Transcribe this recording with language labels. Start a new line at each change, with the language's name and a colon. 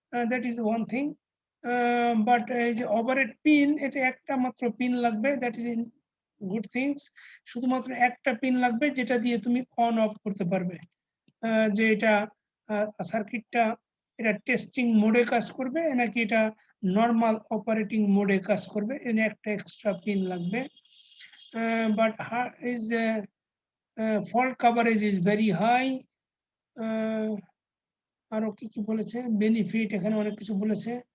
English: That is one thing, but overhead pin
Bangla: এটা একটা মাত্র পিন লাগবে,
English: that is in good things,
Bangla: শুধুমাত্র একটা পিন লাগবে যেটা দিয়ে তুমি অন অফ করতে পারবে, যে এটা সার্কিটটা এটা টেস্টিং মোডে কাজ করবে নাকি এটা নরমাল অপারেটিং মোডে কাজ করবে, এনে একটা এক্সট্রা পিন লাগবে।
English: but is fault coverage is very high
Bangla: আরো কি কি বলেছে, বেনিফিট এখানে অনেক কিছু বলেছে।